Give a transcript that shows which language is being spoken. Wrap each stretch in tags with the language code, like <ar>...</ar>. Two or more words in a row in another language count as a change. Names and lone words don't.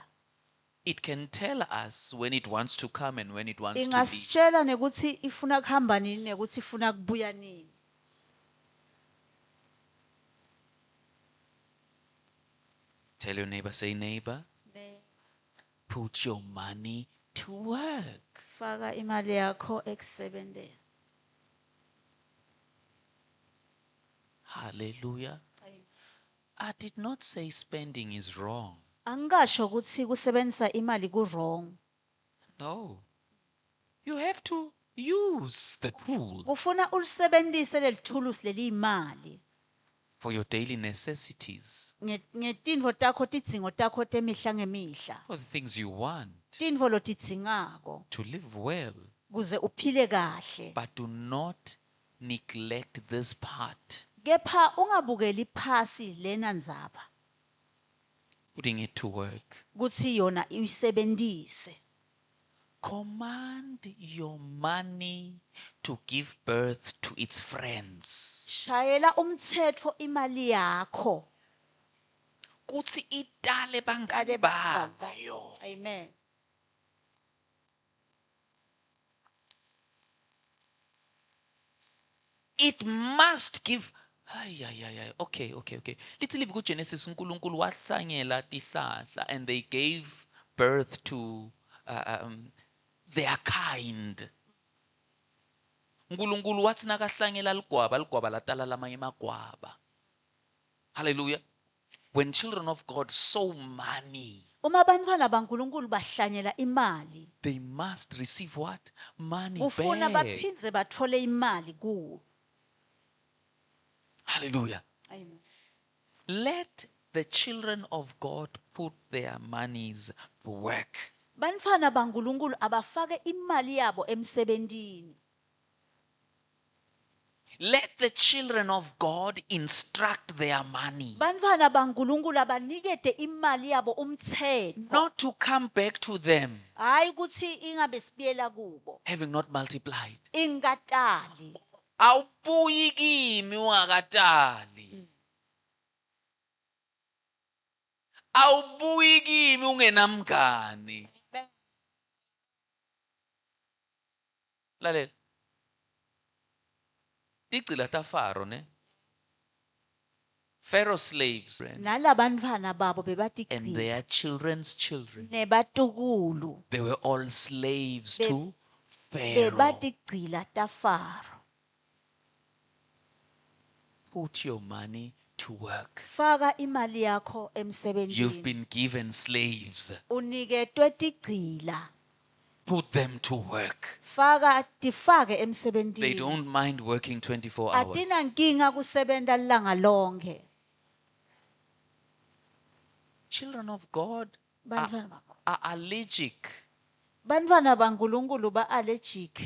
<en>It can tell us when it wants to come and when it wants to leave.</en> <ss>Ingasitshela nekuthi ifuna kuhamba nini nekuthi ifuna kubuya nini.</ss> <en>Tell your neighbor, say neighbor, put your money to work.</en> <ss>Faka imali yakho ekusebentela.</ss> <en>Hallelujah. I did not say spending is wrong.</en> <ss>Angasho ukuthi kusebenzisa imali ku wrong.</ss> <en>No. You have to use the tool</en> <ss>Kufuna ulisebenzise lelithulusi leliyimali</ss> <en>for your daily necessities,</en> <ss>ngetintfo takho tidzingo takho temihla ngemihla.</ss> <en>for the things you want</en> <ss>Tintfo lotidzingako</ss> <en>to live well.</en> <ss>kuze uphile kahle.</ss> <en>But do not neglect this part,</en> <ss>Kepha ungabukeli phasi lena ndzaba</ss> <en>putting it to work.</en> <ss>kuthi yona uyisebentise.</ss> <en>Command your money to give birth to its friends.</en> <ss>shayela umthetho imali yakho. Kutsi itale bangani Itale bangani bayo.</ss> <en>Amen. It must give. Okay.</en> <ss>Lithi live kuGenesis uNkulunkulu wahlanyela tihlahla</ss> <en>and they gave birth to their kind.</en> <ss>uNkulunkulu wathi nakahlanyela ligwaba latala lamanye amagwaba.</ss> <en>Hallelujah. When children of God sow money,</en> <ss>Uma abantwana baNkulunkulu bahlanyela imali,</ss> <en>they must receive what? Money</en> <ss>ufuna</ss> <en>back.</en> <ss>baphindze bathole imali kuwo.</ss> <en>Hallelujah. Amen. Let the children of God put their monies to work.</en> <ss>Bantwana baNkulunkulu abafake imali yabo emsebentini.</ss> <en>Let the children of God instruct their money.</en> <ss>Bantwana baNkulunkulu abanikete imali yabo umthetho.</ss> <en>Not to come back to them,</en> <ss>Hayi ukuthi ingabe sibiyela kubo. having not multiplied. Ingakatali. Awubuyi kimi ungakatali. Awubuyi kimi ungenamngani. Lalela. Ticila ta Pharaoh ne?</ss> <en>Pharaoh's slaves</en> <ss>Nalabantwana babo</ss> <en>and</en> <ss>bebatigcina.</ss> <en>their children's children.</en> <ss>Nebatukulu.</ss> <en>They were all slaves to Pharaoh.</en> <ss>Bebatigcila taFaro.</ss> <en>Put your money to work.</en> <ss>Faka imali yakho</ss> <en>You've</en> <ss>emsebentini.</ss> <en>been given slaves.</en> <ss>Uniketwe tigcila.</ss> <en>Put them to work.</en> <ss>Tifake</ss> <en>They</en> <ss>emsebentini.</ss> <en>don't mind working 24 hours.</en> <ss>Atina nkinga kusebenta lilanga lonke.</ss> <en>Children of God are allergic.</en> <ss>Bantwana baNkulunkulu ba-allergic.</ss>